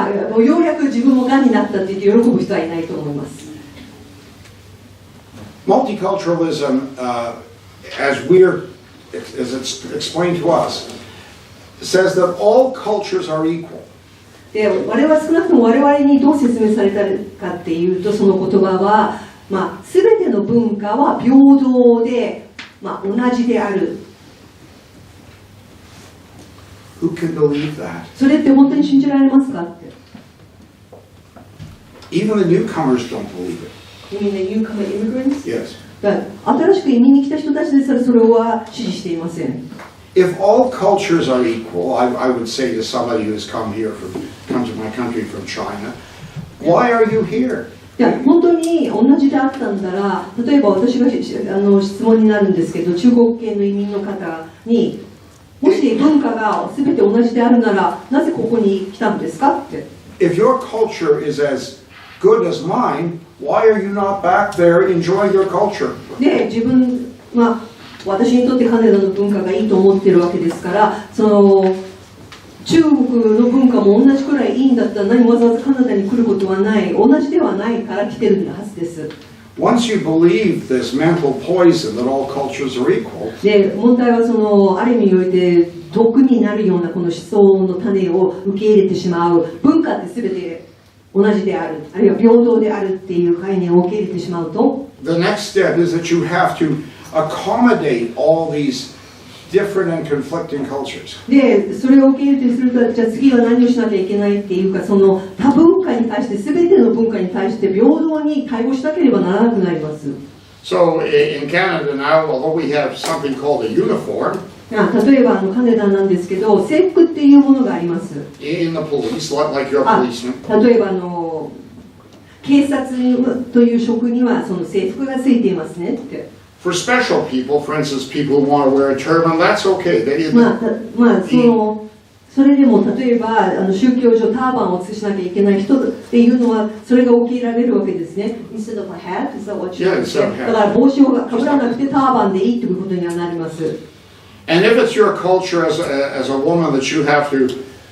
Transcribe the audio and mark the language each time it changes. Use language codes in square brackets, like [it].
[ja] もうようやく自分もがんになったって言って喜ぶ人はいないと思います。 [en] Multiculturalism, as it's explained to us, says that all cultures are equal. [ja] で我々少なくとも我々にどう説明されたかっていうと、その言葉は、全ての文化は平等で、同じである。 [en] Who can believe that? [ja] それって本当に信じられますかって。 [en] Even the newcomers don't believe it. You mean the newcomer immigrants? Yes. [ja] 新しく移民に来た人たちですらそれは支持していません。 [en] If all cultures are equal, I would say to somebody who's come to my country from China, why are you here? [ja] 本当に同じであったんだら、例えば私が質問になるんですけど、中国系の移民の方に、もし文化が全て同じであるなら、なぜここに来たんですかって。 [en] If your culture is as good as mine, why are you not back there enjoying your culture? [ja] で、自分、私にとってカナダの文化がいいと思ってるわけですから、その中国の文化も同じくらいいいんだったら、何もわざわざカナダに来ることはない、同じではないから来てるはずです。 [en] Once you believe this mental poison that all cultures are equal, [ja] で、問題はそのある意味において毒になるようなこの思想の種を受け入れてしまう。文化って全て同じである、あるいは平等であるっていう概念を受け入れてしまうと、 [en] the next step is that you have to accommodate all these different and conflicting cultures. [ja] で、それを受け入れてすると、じゃあ次は何をしなきゃいけないっていうか、その多文化に対して、全ての文化に対して平等に対応しなければならなくなります。 [en] So in Canada now, although we have something called a uniform [ja] 例えばカナダなんですけど、制服っていうものがあります。 [en] in the police, like your policeman, [ja] 例えば警察という職にはその制服がついていますねって。 [en] for special people, for instance, people who want to wear a turban, that's okay. [ja] それでも例えば宗教上ターバンをしなきゃいけない人っていうのはそれが受け入れられるわけですね。 [en] Instead of a hat, is that what you said? [ja] だから帽子をかぶらなくてターバンでいいということにはなります。 [en] And if it's your culture as a woman that you have to